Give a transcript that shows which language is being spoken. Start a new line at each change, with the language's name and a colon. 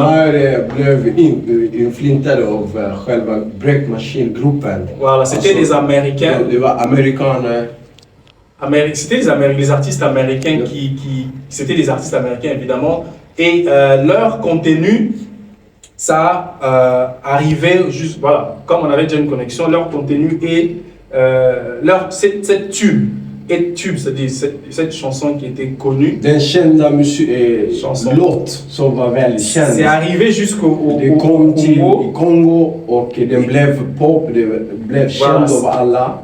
Swedish: här blev inflyttade av själva Break Machine-gruppen.
French: Voilà, c'était des Américains.
Swedish: Det var amerikaner.
French: C'était les artistes américains c'était des artistes américains évidemment, et leur contenu, ça arrivait juste, voilà, comme on avait déjà une connexion, leur contenu et cette tube hit tube, c'est-à-dire cette chanson qui était connue.
Swedish: Den kända
French: Chanson.
Swedish: låt som var väldigt känd.
French: C'est arrivé jusqu'au
Swedish: Det kom till
French: Congo.
Swedish: Kongo och den blev pop, det blev känd av alla.